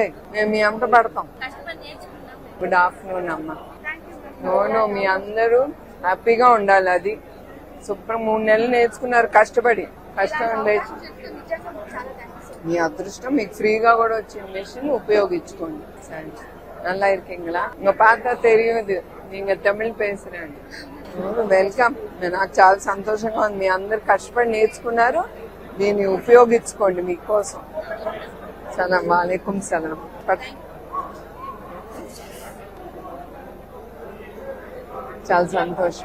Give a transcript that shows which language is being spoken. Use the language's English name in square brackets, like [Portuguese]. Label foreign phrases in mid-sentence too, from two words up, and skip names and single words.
[Telugu] మేము మీ అంట పడతాం. [English] Good afternoon [Telugu] అమ్మా. నో మీ అందరూ హ్యాపీగా ఉండాలి. అది శుభ్రం 3 నెలలు నేర్చుకున్నారు కష్టపడి. మీ అదృష్టం. మీకు ఫ్రీగా కూడా వచ్చిన మెషిన్ ఉపయోగించుకోండి. సరే, [Tamil] நல்லா இருக்கீங்களா? உங்க பார்த்தா தெரியுது நீங்க தமிழ் பேசுறாండి. [Telugu] వెల్కమ్. నాకు చాలా సంతోషంగా ఉంది. మీ అందరు కష్టపడి నేర్చుకున్నారు. దీన్ని ఉపయోగించుకోండి మీకోసం. సలాం. [Arabic] وعليكم السلام. [Telugu] చాలా సంతోషం.